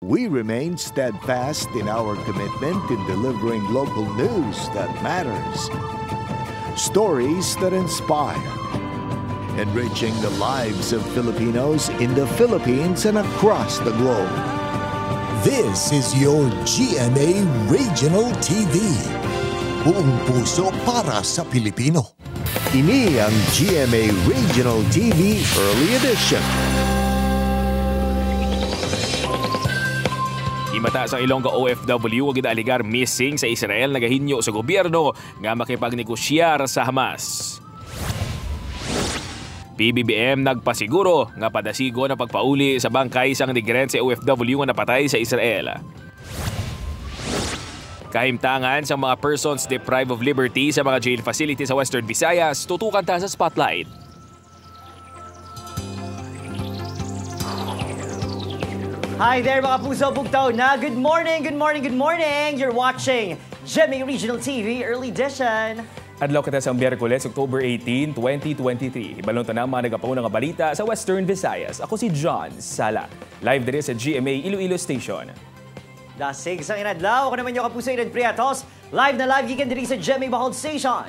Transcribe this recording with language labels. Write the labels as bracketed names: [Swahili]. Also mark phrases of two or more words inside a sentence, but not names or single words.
[English] We remain steadfast in our commitment in delivering local news that matters. Stories that inspire. Enriching the lives of Filipinos in the Philippines and across the globe. This is your GMA Regional TV. [Filipino] Buong puso para sa Pilipino. [Hiligaynon] Ini ang GMA Regional TV Early Edition. Imata sa Ilonggo OFW ang ginaaligar missing sa Israel nagahinyo sa gobyerno nga makipagnegosiyar sa Hamas. PBBM nagpasiguro nga padasigo na pagpauli sa bangkay sang migrantes sa OFW nga napatay sa Israel. Kahimtangan sa mga persons deprived of liberty sa mga jail facilities sa Western Visayas, tutukan ta sa spotlight. [English] Hi there [Hiligaynon] mga puso bugtaw na [English] good morning, good morning, good morning! You're watching GMA Regional TV Early Edition. [Hiligaynon] Adlaw kita sa Miyerkules, October 18, 2023. Ibalong ta na mga nagapauna nga balita sa Western Visayas. Ako si John Sala, live dire sa GMA Iloilo Station. Dasig sang inadlaw, ako naman yung kapuso Iran Priatos, live na live gikan diri sa GMA Bahol Station.